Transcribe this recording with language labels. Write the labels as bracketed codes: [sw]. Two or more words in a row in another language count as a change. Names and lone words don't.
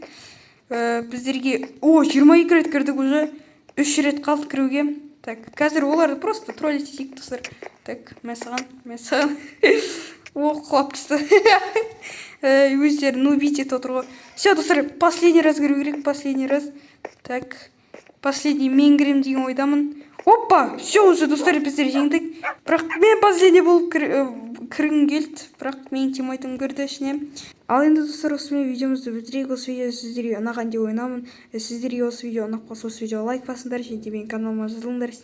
[kk] Біздерге 22 рет кірдік уже. 3 рет қалды кіруге. Так, қазір оларды просто троллить етейік достар. Так, мәсаған. Құлап түсті. Өздері нубить етіп отыр ғой. Все, достар, [ru] последний раз [kk] кіру керек, [ru] последний раз. [kk] Так, последний мен кірем деген ойдамын. [ru] Опа, все, уже [kk] достар, біздер жеңдік. Бірақ мен последний болып кіргім келді. Бірақ мен тимайтын көрді ішіне. Ал енді достар, осымен видеомызды бітірейік. Осы видео сіздерге ұнаған деп ойламын. Сіздерге осы видео ұнап қалса, осы видеоға лайк басыңдар, және де менің каналыма жазылыңдар.